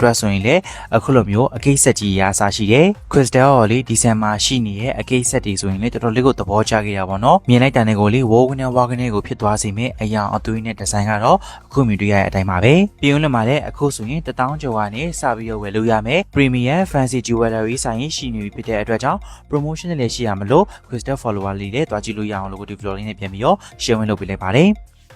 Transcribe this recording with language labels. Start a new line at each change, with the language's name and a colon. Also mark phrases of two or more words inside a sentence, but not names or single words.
Burmese: အတွက်ဆိုရင်လည်းအခုလိုမျိုးအကိတ်ဆက်ကြီးရာအစားရှိတယ် crystal ရောလေဒီဇိုင်းမှာရှိနေတဲ့အကိတ်ဆက်တွေဆိုရင်လည်းတော်တော်လေးကိုသဘောကျခဲ့တာပေါ့နော်မြင်လိုက်တဲ့နေကိုလေဝကနေဝါကနေကိုဖြစ်သွားစေမယ့်အယောင်အသွေးနဲ့ဒီဇိုင်းကတော့အခုမြင်တွေ့ရတဲ့အတိုင်းပါပဲပြင်ဦးလယ်မှာလည်းအခုဆိုရင်1000ကျော်ကနေစပြီးတော့ဝယ်လို့ရမယ်
English: premium fancy jewelry
Burmese: ဆိုင်ရှိနေပြီဖြစ်တဲ့အတွက်ကြောင့် promotion တွေလည်းရှိရမလို့
English: crystal follower
Burmese: လေးတွေတွားကြည့်လို့ရအောင်လို့ဒီ vlog လေးနဲ့ပြန်ပြီးတော့ share ဝင်လုပ်ပေးလိုက်ပါတယ်